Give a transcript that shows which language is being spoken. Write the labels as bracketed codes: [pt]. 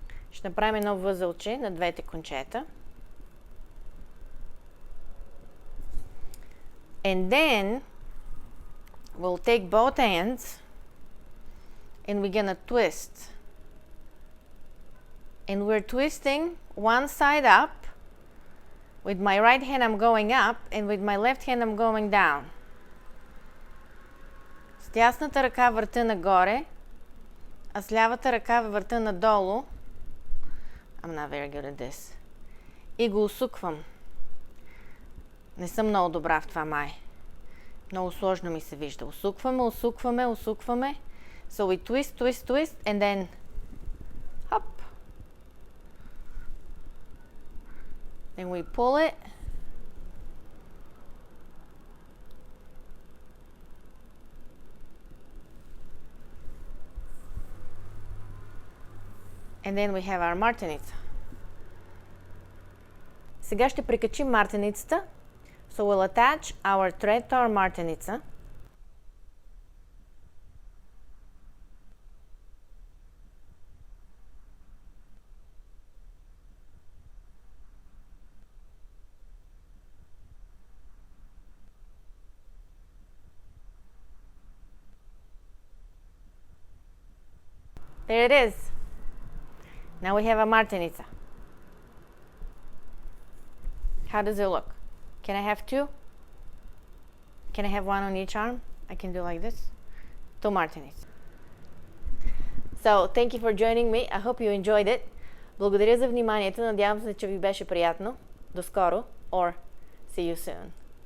[bg] Ще направим едно възълче на двете кончета. [en] And then we'll take both ends and we're gonna twist. And we're twisting one side up. With my right hand I'm going up and with my left hand I'm going down. [bg] С дясната ръка върта нагоре, а с лявата ръка върта надолу. [en] I'm not very good at this. [bg] И го усуквам. Не съм много добра в това май. Много сложно ми се вижда. Усукваме, усукваме, усукваме. [en] So we twist, twist, twist and then hop. Then we pull it. And then we have our Martenitsa. [bg] Сега ще прикачим мартеницата. [en] So we'll attach our thread to our Martenitsa. There it is. Now we have a Martenitsa. How does it look? Can I have two? Can I have one on each arm? I can do like this. Two Martenitsa. So, thank you for joining me. I hope you enjoyed it. [bg] Благодаря за вниманието. Надявам се, че ви беше приятно. До скоро. [en] Or see you soon.